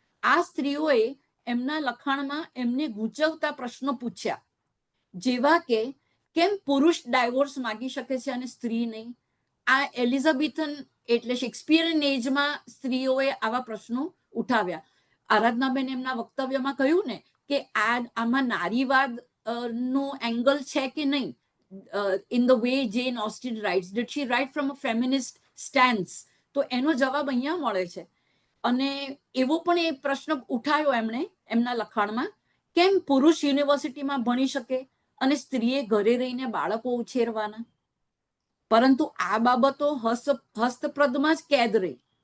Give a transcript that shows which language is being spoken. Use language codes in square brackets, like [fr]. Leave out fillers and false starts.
[gu] આ સ્ત્રીઓએ એમના લખાણમાં એમને ગૂંચવતા પ્રશ્નો પૂછ્યા, જેવા કે કેમ પુરુષ ડાયવોર્સ માગી શકે છે અને સ્ત્રી નહીં? આ એલિઝાબેથન એટલે શેક્સપિયરન એજમાં સ્ત્રીઓએ આવા પ્રશ્નો ઉઠાવ્યા. આરાધનાબેન એમના વક્તવ્યમાં કહ્યું ને કે આમાં નારીવાદ નો એંગલ છે કે નહીં. [en] In the way Jane Austen writes, did she write from a feminist stance? [gu] તો એનો જવાબ અહીંયા મળે છે. અને એવો પણ એ પ્રશ્ન ઉઠાયો એમણે એમના લખાણમાં, કેમ પુરુષ યુનિવર્સિટીમાં ભણી શકે અને સ્ત્રીએ ઘરે રહીને બાળકો ઉછેરવાના? પરંતુ આ બાબતો હસ્તપ્રદમાં જ કેદ રહી.